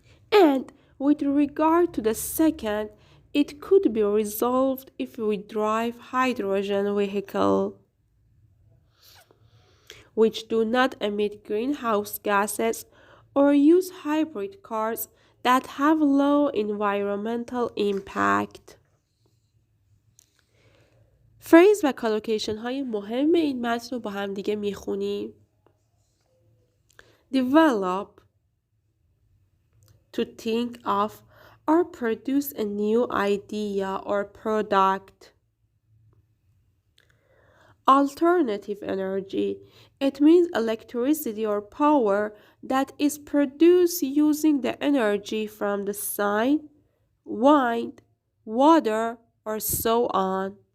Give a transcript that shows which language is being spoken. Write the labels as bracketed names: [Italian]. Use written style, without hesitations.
[English] And with regard to the second, it could be resolved if we drive hydrogen vehicles, which do not emit greenhouse gases, or use hybrid cars that have low environmental impact. [Persian] فریز و کالوکیشن های مهم این متن رو با هم دیگه میخونیم. [English] Develop, to think of or produce a new idea or product. Alternative energy, it means electricity or power that is produced using the energy from the sun, wind, water, or so on.